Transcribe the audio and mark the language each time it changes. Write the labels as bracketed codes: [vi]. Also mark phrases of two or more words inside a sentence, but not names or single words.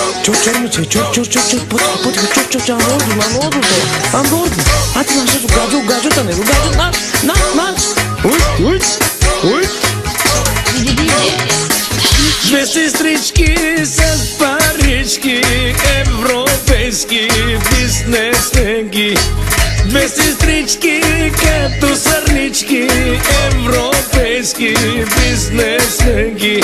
[en] I'm bored. [tr] Hadi lan şu gacu tanıyor. Gacu lan. Uy. [bg] Две сестрички с парички, европейски бизнесменки. Две сестрички като сърнички, европейски бизнесменки.